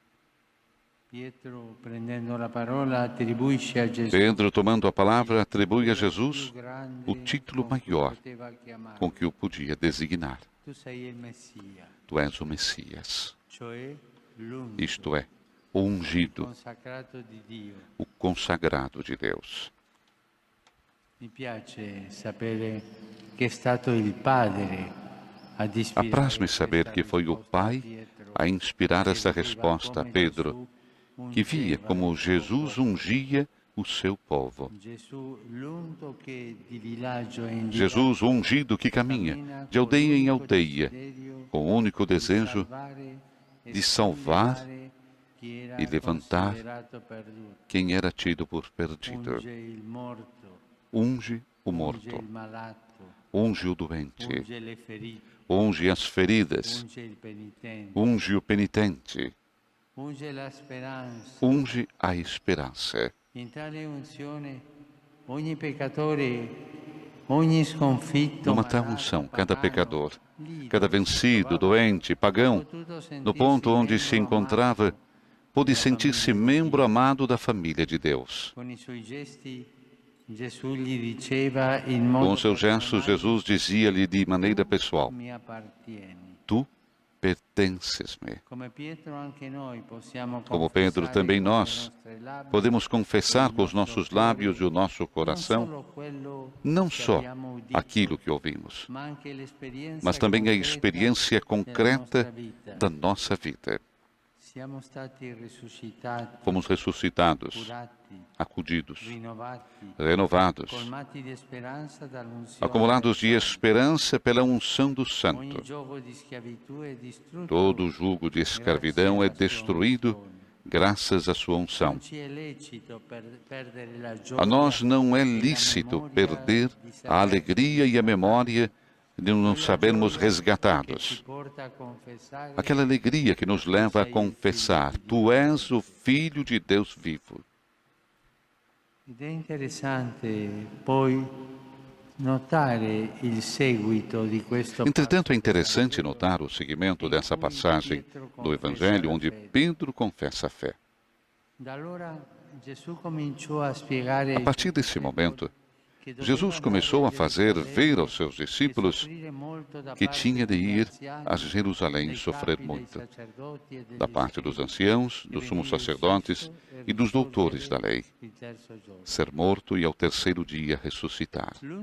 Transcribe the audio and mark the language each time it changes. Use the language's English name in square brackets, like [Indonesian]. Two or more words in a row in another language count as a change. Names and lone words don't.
[Portuguese] Pedro, tomando a palavra, atribui a Jesus o título maior com que o podia designar: Tu és o Messias, isto é, o ungido, o consagrado de Deus. [Italian] Mi piace sapere che è stato il Padre ad ispirare [Portuguese] Apraz-me saber [Italian] questa [Portuguese] que foi o [Italian] risposta a [Portuguese] Pai [Italian] Pietro, [Portuguese] a inspirar esta [Italian] che vedeva [Portuguese] resposta a [Italian] come [Portuguese] Pedro, [Italian] Gesù [Portuguese] que via [Italian] ungeva [Portuguese] como [Italian] il [Portuguese] Jesus [Italian] popolo. [Portuguese] ungia o seu povo. [Italian] Gesù l'unto che di villaggio in [Portuguese] Jesus, o [Italian] villaggio [Portuguese] ungido que caminha [Italian] cammina [Portuguese] de [Italian] con [Portuguese] aldeia em [Italian] l'unico [Portuguese] aldeia, [Italian] desiderio [Portuguese] com o único [Italian] di [Portuguese] desejo [Italian] salvare e [Portuguese] de salvar [Italian] sollevare chi era [Portuguese] e levantar [Italian] considerato perduto. [Portuguese] quem era tido por perdido. [Italian] Unge il morto, [Portuguese] Unge o [Italian] unge [Portuguese] morto, [Italian] il malato, [Portuguese] unge o doente, [Italian] unge le ferite, [Portuguese] unge as feridas, [Italian] unge il penitente, [Portuguese] unge o penitente, [Italian] unge la speranza. [Portuguese] unge a esperança. [Italian] In tale unzione ogni peccatore, ogni sconfitto, [Portuguese] Numa tal [Italian] malato, [Portuguese] unção, cada [Italian] pagano, [Portuguese] pecador, [Italian] lì [Portuguese] cada [Italian] dove si [Portuguese] vencido, [Italian] trovava, [Portuguese] doente, pagão, [Italian] potuto [Portuguese] no [Italian] sentirsi [Portuguese] ponto onde se [Italian] membro [Portuguese] encontrava, [Italian] amato [Portuguese] pôde [Italian] della [Portuguese] sentir-se [Italian] famiglia di [Portuguese] membro [Italian] Dio. [Portuguese] amado da família de Deus. [Italian] Con i suoi gesti Gesù gli diceva in [Portuguese] Com [Italian] modo [Portuguese] os seus gestos, [Italian] personale, [Portuguese] Jesus dizia-lhe de maneira pessoal: [Italian] mi appartieni. [Portuguese] Tu pertences-me. [Italian] Come Pietro, anche noi possiamo [Portuguese] Como Pedro, [Italian] confessare [Portuguese] também [Italian] con le [Portuguese] nós [Italian] nostre labbra [Portuguese] podemos confessar [Italian] il [Portuguese] com os [Italian] nostro [Portuguese] nossos [Italian] cuore [Portuguese] lábios e o nosso [Italian] non [Portuguese] coração [Italian] solo quello [Portuguese] não [Italian] che [Portuguese] só [Italian] abbiamo udito, [Portuguese] aquilo que ouvimos, [Italian] ma anche l'esperienza [Portuguese] mas também a [Italian] concreta [Portuguese] experiência [Italian] della [Portuguese] concreta [Italian] nostra vita. [Portuguese] da nossa vida. [Italian] Siamo stati risuscitati, [Portuguese] Fomos ressuscitados, [Italian] curati, [Portuguese] acudidos, [Italian] rinnovati, [Portuguese] renovados, [Italian] colmati di speranza dall'unzione. [Portuguese] acumulados de esperança pela unção do [Italian] Ogni [Portuguese] Santo. [Italian] giogo di schiavitù è distrutto. [Portuguese] Todo jugo de escravidão é destruído graças à sua unção. [Italian] Non ci è lecito perdere la [Portuguese] A [Italian] gioia [Portuguese] nós não é [Italian] e la [Portuguese] lícito [Italian] memoria [Portuguese] perder [Italian] di [Portuguese] a [Italian] saper [Portuguese] alegria e a memória de nos sabermos [Italian] che [Portuguese] resgatados. [Italian] ci porta a confessare [Portuguese] Aquela alegria que nos leva a confessar: Tu és o Filho de Deus vivo. [Italian] Ed è interessante poi notare il seguito di questo [Portuguese] Entretanto, é [Italian] passo [Portuguese] interessante [Italian] dell'Evangelo, [Portuguese] notar o segmento dessa passagem do Evangelho, onde Pedro confessa a fé. [Italian] Da allora Gesù cominciò a spiegare [Portuguese] A partir desse momento, Jesus começou a fazer ver aos seus discípulos que tinha de ir a Jerusalém sofrer muito, da parte dos anciãos, dos sumos sacerdotes e dos doutores da lei, ser morto e ao terceiro dia ressuscitar.